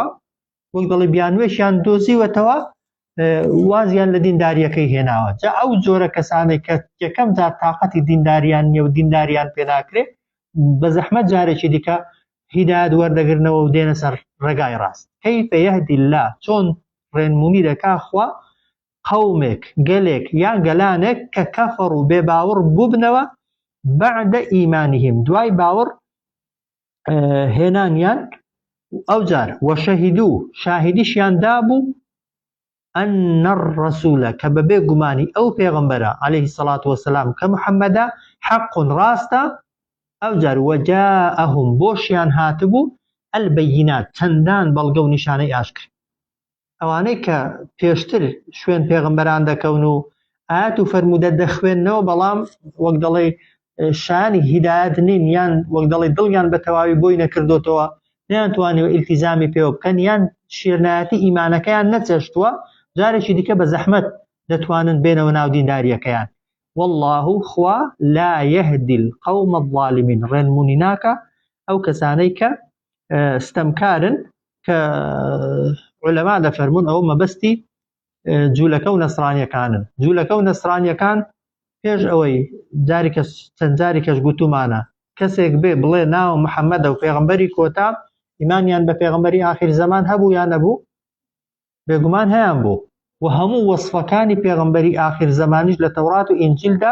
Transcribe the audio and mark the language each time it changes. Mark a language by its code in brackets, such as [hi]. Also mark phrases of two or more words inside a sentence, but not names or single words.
[ckb] وەک دەڵێ بیانوێشیان دۆزیوەتەوە وازیان لە دینداریەکەی هێناوە جا ئەو جۆرە کەسانێک کە یەکەم جار تااقەتی دینداریان نییە و دینداریان پێ ناکرێت بە زەحمەت جارێکی دیکە هیدایەت وەردەگرنەوە و دێنە سەر ڕێگای ڕاست [ar] كيف يهدي الله [ckb] چۆن ڕێنمونی دەکا خوا قەومێک گەلێک یان گەلانێک کە کەفەڕ و بێ باوەڕ بووبنەوە [ar] بعد إيمانهم [ckb] دوای باور هێنانیان ئەو جار وەشەهیدوو شاهیدیشیان دابوو [ar] أن الرسول [ckb] کە بەبێ گومانی ئەو پێغەمبەرە [ar] عليه الصلاة والسلام [ckb] کە محەممەدە حەق ڕاستە ئەو جار وەجاءهم بۆشیان هاتبوو البەیینات چەندان بەڵگە و نیشانەی ئاشکر ئەوانەی کە پێشتر شوێن پێغەمبەران دەکەون و ئاەت و فەرموودە دەخوێننەوە بەڵام وەک دەڵێ شانی هیدایەت نین یان وەک دەڵێ دڵیان بە تەواوی بۆی نەکردوتەوە نەیانتوانیوە ئیلتیزامی پێوە بکەن یان شیرنایەتی ئیمانەکەیان نەچێشتووە جارێکی دیکە بە زەحمەت دەتوانن بێنەوە ناو دینداریەکەیان والله خوا [ar] لا يهدي القوم الظالمين [ckb] ڕێنمونی ناکە ئەو کەسانەی کە ستەمکارن کە عولەما دەفەرمون ئەوە مەبەستی جوولەکە و نەسرانیەکانن جوولەکە و نەسرانیەکان پێش ئەوەی چەند جاری کەش گوتومانە کەسێک بێ بڵێ ناو محەممەدە و پێغەمبەری کۆتا ئیمانیان بە پێغەمبەری آخر زەمان هەبوو یان نەبوو بێگومان هەیان بوو و هەموو وەصفەکانی پێغەمبەری آخر زەمانیش لە تەورات و ئینجیلدا